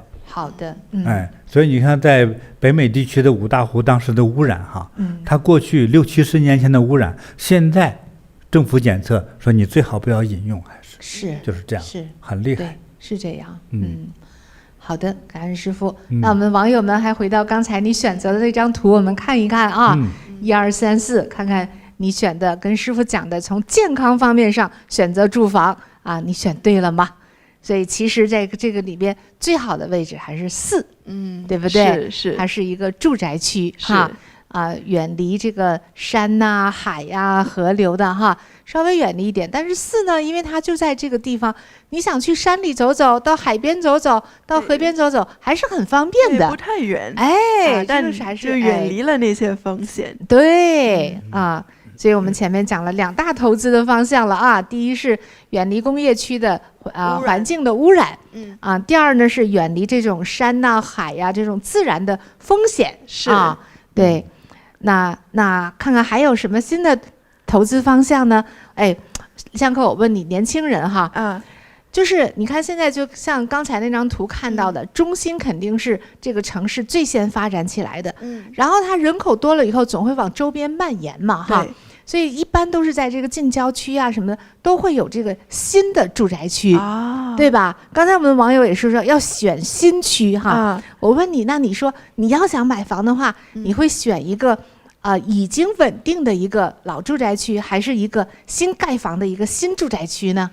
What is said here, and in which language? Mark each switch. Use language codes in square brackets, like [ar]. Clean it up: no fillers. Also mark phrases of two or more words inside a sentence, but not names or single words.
[zh] 好的，所以你看，在北美地區的5大湖當時的污染哈，它過去60、70年前的污染，現在政府檢測說你最好不要飲用，還是就是這樣，是很厲害，是這樣。好的，感恩師父。那我們網友們還回到剛才你選擇的那張圖，我們看一看啊，1、2、3、4，看看你選的跟師父講的從健康方面上選擇住房啊，你選對了嗎？所以其實在這個裡邊最好的位置還是4，對不對？是，它是一個住宅區哈，遠離這個山吶、海呀、河流的哈，稍微遠離一點。但是4呢，因為它就在這個地方，你想去山裡走走，到海邊走走，到河邊走走，還是很方便的，不太遠。但是還是遠離了那些風險。對啊。所以我們前面講了2大投資的方向了啊，第一是遠離工業區的環境的污染，第二呢是遠離這種山吶、海呀這種自然的風險，是啊，对，那看看還有什麼新的投資方向呢？哎，香客，我問你，年輕人哈，就是你看現在就像剛才那張圖看到的，中心肯定是這個城市最先發展起來的，然後它人口多了以後總會往周邊蔓延嘛，哈。所以一般都是在這個近郊區啊什麼的，都會有這個新的住宅區，對吧？剛才我們的網友也是說要選新區哈。我問你，那你說你要想買房的話，你會選一個已經穩定的一個老住宅區，還是一個新蓋房的一個新住宅區呢？